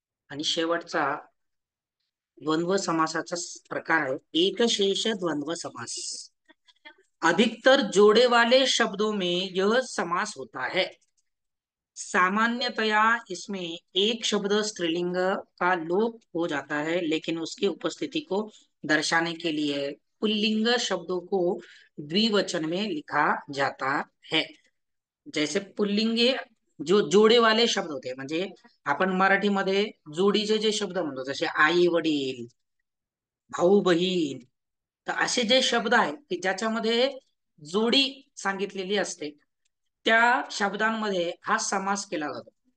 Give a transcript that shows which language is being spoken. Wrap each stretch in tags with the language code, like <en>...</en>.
<mr>आणि शेवटचा द्वंद्व समासाचा प्रकार है एकशेष द्वंद्व समास।</mr> <hi>अधिकतर जोड़े वाले शब्दों में यह समास होता है। सामान्यतया इसमें एक शब्द स्त्रीलिंग का लोप हो जाता है, लेकिन उसकी उपस्थिति को दर्शाने के लिए पुल्लिंग शब्दों को द्विवचन में लिखा जाता है। जैसे पुल्लिंगे जो जोडे वाले शब्द होते,</hi> <mr>म्हणजे आपण मराठीमध्ये जोडीचे जे शब्द म्हणतो, जसे आई वडील, भाऊ बहीण, तर असे जे शब्द आहेत की ज्याच्यामध्ये जोडी सांगितलेली असते, त्या शब्दांमध्ये हा समास केला जातो।</mr>